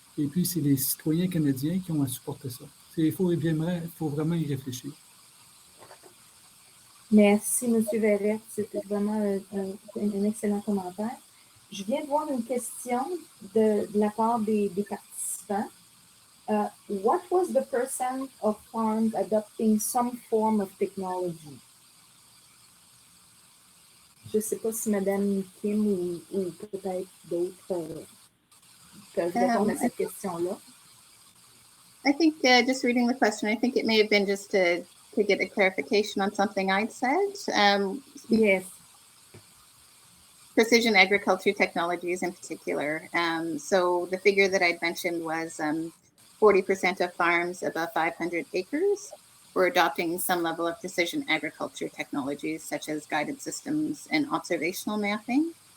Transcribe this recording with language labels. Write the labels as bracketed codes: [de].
[fr] Et puis, c'est les citoyens canadiens qui ont à supporter ça. Il faut vraiment y réfléchir. Merci, M. Verret. C'était vraiment un excellent commentaire. Je viens de voir une question de la part des participants. [en] What was the percent of farms adopting some form of technology? [fr] Je ne sais pas si Mme Kim ou peut-être d'autres peuvent répondre à cette question-là. [en] I think just reading the question, I think it may have been just to get a clarification on something I'd said. Yes. Precision agriculture technologies in particular. So the figure that I'd mentioned was 40% of farms above 500 acres were adopting some level of precision agriculture technologies, such as guided systems and observational mapping.